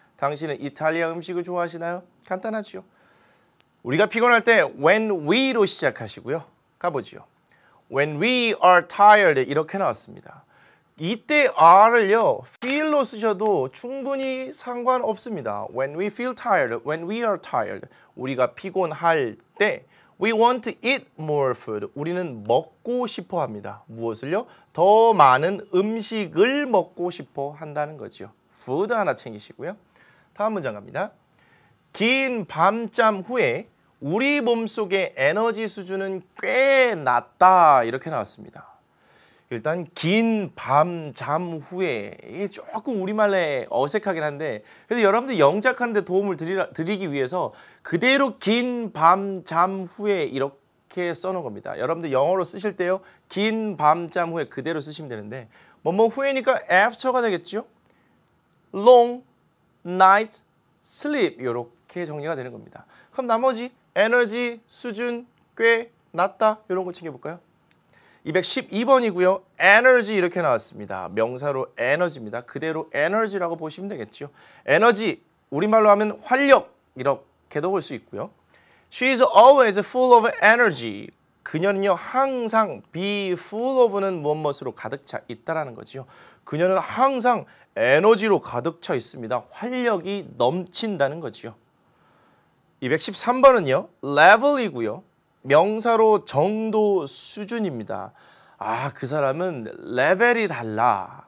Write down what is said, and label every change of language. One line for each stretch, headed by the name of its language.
Korean: 당신은 이탈리아 음식을 좋아하시나요? 간단하지요. 우리가 피곤할 때 when we로 시작하시고요. 가보지요.
English: When we are tired
Korean: 이렇게 나왔습니다. 이때 are을요 feel로 쓰셔도 충분히 상관없습니다.
English: When we feel tired, when we are tired,
Korean: 우리가 피곤할 때
English: we want to eat more food,
Korean: 우리는 먹고 싶어 합니다. 무엇을요? 더 많은 음식을 먹고 싶어 한다는 거죠. food 하나 챙기시고요. 다음 문장 갑니다. 긴 밤잠 후에 우리 몸속의 에너지 수준은 꽤 낮다 이렇게 나왔습니다. 일단 긴 밤잠 후에 이게 조금 우리말에 어색하긴 한데 그래도 여러분들 영작하는 데 도움을 드리기 위해서 그대로 긴 밤잠 후에 이렇게 써놓은 겁니다. 여러분들 영어로 쓰실 때요. 긴 밤잠 후에 그대로 쓰시면 되는데 뭐뭐 후에니까 after가 되겠죠.
English: long night sleep
Korean: 이렇게 정리가 되는 겁니다. 그럼 나머지 에너지 수준 꽤 낮다 이런 거 챙겨볼까요? 212번이고요. 에너지 이렇게 나왔습니다. 명사로 에너지입니다. 그대로 에너지라고 보시면 되겠죠. 에너지 우리말로 하면 활력 이렇게도 볼 수 있고요.
English: She is always full of energy.
Korean: 그녀는요 항상 be full of는 무엇으로 가득 차 있다라는 거죠. 그녀는 항상 에너지로 가득 차 있습니다. 활력이 넘친다는 거죠. 213번은요. level이고요. 명사로 정도 수준입니다. 아, 그 사람은 레벨이 달라.